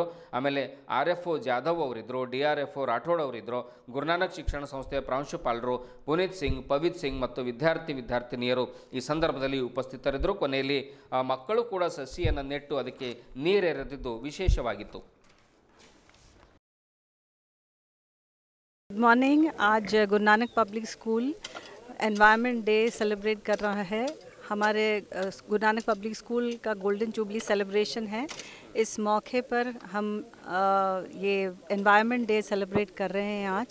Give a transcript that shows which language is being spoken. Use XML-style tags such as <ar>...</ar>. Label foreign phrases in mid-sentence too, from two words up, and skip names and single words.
<kn>ಆಮೇಲೆ RFO ಜಾಧವ್ ಅವರಿದ್ದರು, DRFO ರಾಠೋಡ್ ಅವರಿದ್ದರು. ಗುರುನಾನಕ್ ಶಿಕ್ಷಣ ಸಂಸ್ಥೆಯ ಪ್ರಾಂಶುಪಾಲರು ಪುನೀತ್ ಸಿಂಗ್, ಪವಿತ್ ಸಿಂಗ್ ಮತ್ತು ವಿದ್ಯಾರ್ಥಿನಿಯರು ಈ ಸಂದರ್ಭದಲ್ಲಿ ಉಪಸ್ಥಿತರಿದ್ದರು. ಕೊನೆಯಲ್ಲಿ ಮಕ್ಕಳು ಕೂಡ ಸಸಿಯನ್ನು ನೆಟ್ಟು ಅದಕ್ಕೆ ನೀರೆರೆದಿದ್ದು ವಿಶೇಷವಾಗಿತ್ತು.</kn> <en>good morning.</en> <hi>आज गुरु नानक पब्लिक स्कूल</hi> <en>environment day celebrate</en> <hi>कर रहा है। हमारे गुरु नानक पब्लिक स्कूल का</hi> <en>golden jubilee celebration</en> <hi>है। इस मौके पर हम ये</hi> <en>environment day celebrate</en> <hi>कर रहे हैं आज।</hi>